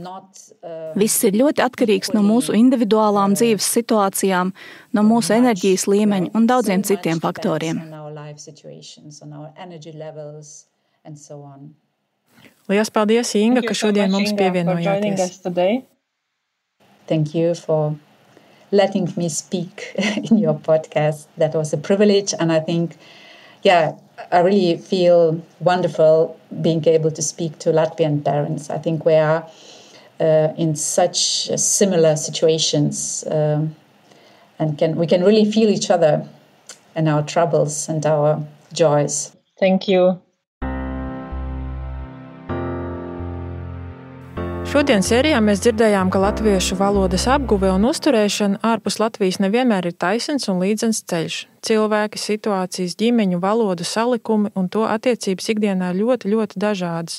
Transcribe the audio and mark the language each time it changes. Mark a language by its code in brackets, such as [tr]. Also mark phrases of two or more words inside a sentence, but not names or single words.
[lv] Viss ir ļoti atkarīgs no mūsu individuālām dzīves situācijām, no mūsu enerģijas līmeņa un daudziem citiem faktoriem. Lielas paldies, Inga, ka šodien mums pievienojāties. [en] Thank you for letting me speak in your podcast. That was a privilege, and I think, I really feel wonderful being able to speak to Latvian parents. I think we are in such similar situations, and we can really feel each other and our troubles and our joys. Thank you. [lv] Šodien sērijā mēs dzirdējām, ka latviešu valodas apguve un uzturēšana ārpus Latvijas nevienmēr ir taisns un līdzens ceļš. Cilvēki, situācijas, ģimeņu, valodu salikumi un to attiecības ikdienā ļoti, ļoti dažādas.